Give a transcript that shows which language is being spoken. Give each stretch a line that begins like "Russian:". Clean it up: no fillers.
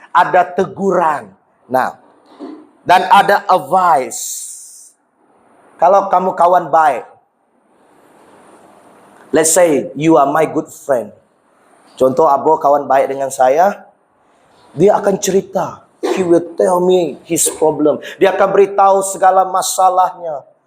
Malay: Ada teguran. Nah, dan ada advice. Kalau kamu kawan baik,
English: let's say you are my good friend.
Malay: Contoh Abo kawan baik dengan saya, dia akan cerita.
English: He will tell me his problem.
Malay: Dia akan beritahu segala masalahnya.